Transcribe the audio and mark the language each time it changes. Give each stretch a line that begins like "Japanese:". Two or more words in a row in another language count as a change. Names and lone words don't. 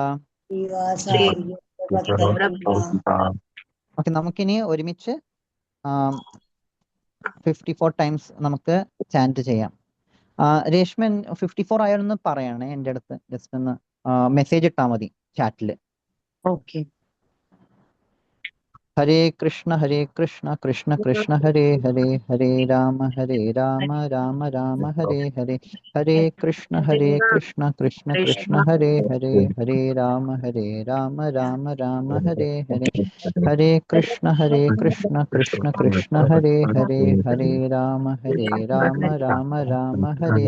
Malayalam: ഓക്കെ, നമുക്കിനി ഒരുമിച്ച് 54 ടൈംസ് നമുക്ക് ചാൻറ്റ് ചെയ്യാം. രേഷ്മൻ 54 ആയാലൊന്ന് പറയണേ എൻ്റെ അടുത്ത്. ജസ്റ്റ് ഒന്ന് മെസ്സേജ് ഇട്ടാൽ മതി ചാറ്റില്. ഓക്കെ.
Sanskrit: हरे कृष्ण कृष्ण कृष्ण हरे हरे, हरे राम राम राम हरे हरे, हरे कृष्ण कृष्ण कृष्ण हरे हरे, हरे राम राम राम हरे हरे, हरे कृष्ण कृष्ण कृष्ण हरे हरे, हरे राम राम राम हरे